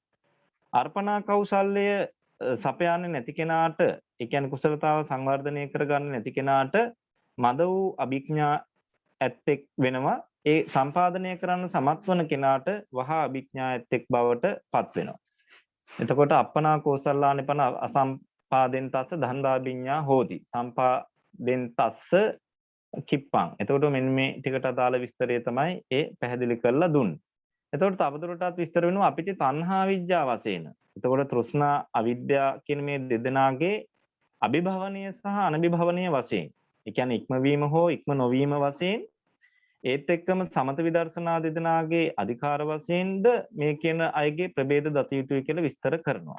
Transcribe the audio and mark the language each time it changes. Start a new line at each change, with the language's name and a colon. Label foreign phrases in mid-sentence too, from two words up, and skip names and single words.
Sinhala: අර්පණා කෞසල්‍ය සපයන්නේ නැති කෙනාට ඒ කියන්නේ කුසලතාව සංවර්ධනය කරගන්න නැති කෙනාට මද වූ අභිඥා ඇත්තෙක් වෙනවා. ඒ සම්පාදනය කරන්න සමත් වන කෙනාට වහා අභිඥා ඇත්තෙක් බවට පත් වෙනවා.
Pali: එතකොට අප්පනා කෝසල්ලානිපන අසම්පාදෙන් තස්ස දණ්ඩාභිඥා හෝති. සම්පාදෙන් තස්ස කිප්පං.
Sinhala: එතකොට මෙන්න මේ ටිකට අදාළ විස්තරය තමයි ඒ පැහැදිලි කරලා දුන්නේ. එතකොට තවදුරටත් විස්තර වෙනවා අපිට තණ්හා විද්‍යාව වශයෙන්. එතකොට තෘෂ්ණා අවිද්‍යාව කියන මේ දෙදෙනාගේ අභිභවනීය සහ අනභිභවනීය වශයෙන්. ඒ කියන්නේ ඉක්මවීම හෝ ඉක්ම නොවීම වශයෙන් ඒත් එක්කම සමත විදර්ශනා දෙදෙනාගේ අධිකාර වශයෙන්ද මේ කියන අයගේ ප්‍රභේද දත යුතුයි කියලා විස්තර කරනවා.